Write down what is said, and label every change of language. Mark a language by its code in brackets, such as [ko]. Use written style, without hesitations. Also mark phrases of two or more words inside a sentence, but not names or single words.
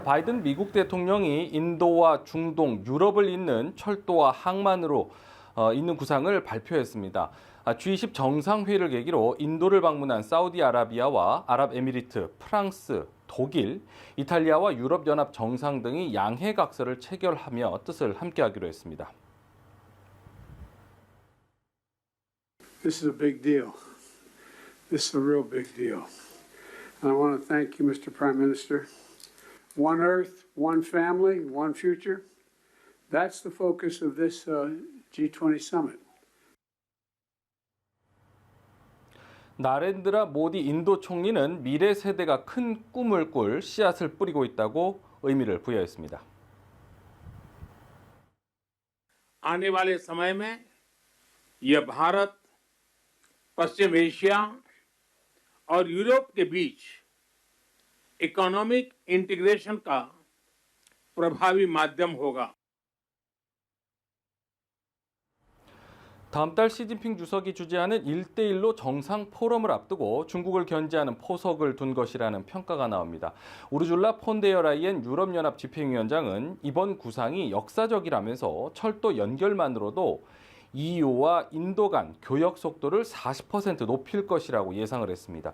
[ko] 바이든 미국 대통령이 인도와 중동, 유럽을 잇는 철도와 항만으로 잇는 구상을 발표했습니다. G20 정상회의를 계기로 인도를 방문한 사우디아라비아와 아랍에미리트, 프랑스, 독일, 이탈리아와 유럽연합 정상 등이 양해각서를 체결하며 뜻을 함께하기로 했습니다. [en] This is a big deal. This is a real big deal. And I want to thank you, Mr. Prime Minister. One Earth, one family, one future. That's the focus of this G20 summit. [ko] 나렌드라 모디 인도 총리는 미래 세대가 큰 꿈을 꿀 씨앗을 뿌리고 있다고 의미를 부여했습니다. [hi] आने वाले समय में यह भारत, पश्चिम एशिया और यूरोप के बीच [en] economic integration [hi] का प्रभावी माध्यम होगा। [ko] 다음 달 시진핑 주석이 주재하는 1대1로 정상 포럼을 앞두고 중국을 견제하는 포석을 둔 것이라는 평가가 나옵니다. 우르줄라 폰데어라이엔 유럽연합 집행위원장은 이번 구상이 역사적이라면서 철도 연결만으로도 EU와 인도 간 교역 속도를 40% 높일 것이라고 예상을 했습니다.